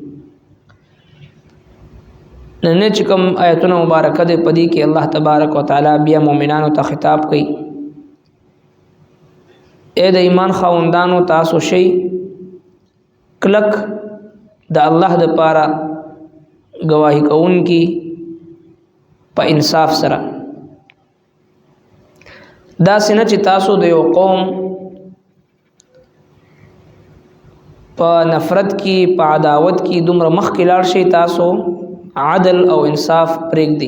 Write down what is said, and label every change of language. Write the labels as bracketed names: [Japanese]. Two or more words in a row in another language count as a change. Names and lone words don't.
[Pashto] نن چې کوم آیتونه مبارکه ده پدې کې [Arabic] الله تبارک وتعالى [Pashto] بیا مؤمنانو ته خطاب کوي اے د ایمان خاوندانو تاسو شي کلک د الله د پاره گواہی کون کی په انصاف سره دا سینه چې تاسو د یو قوم په نفرت کی په عداوت کی دومره مخکې لاړ شي تاسو عدل او انصاف پرېږدئ.